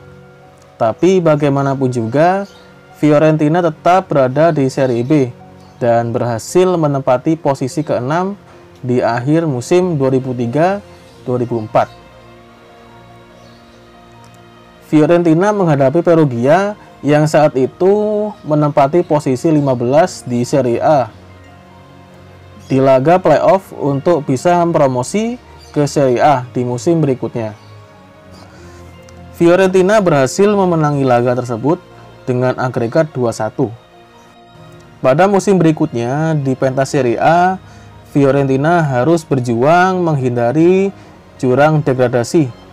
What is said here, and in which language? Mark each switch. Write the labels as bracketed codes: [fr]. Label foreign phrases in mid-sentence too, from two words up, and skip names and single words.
[id] Tapi bagaimanapun juga, Fiorentina tetap berada di Serie B dan berhasil menempati posisi ke-6 di akhir musim 2003-2004. Fiorentina menghadapi Perugia yang saat itu menempati posisi 15 di Serie A di laga playoff untuk bisa mempromosi ke Serie A di musim berikutnya. Fiorentina berhasil memenangi laga tersebut dengan agregat 2-1. Pada musim berikutnya di pentas Serie A, Fiorentina harus berjuang menghindari jurang degradasi.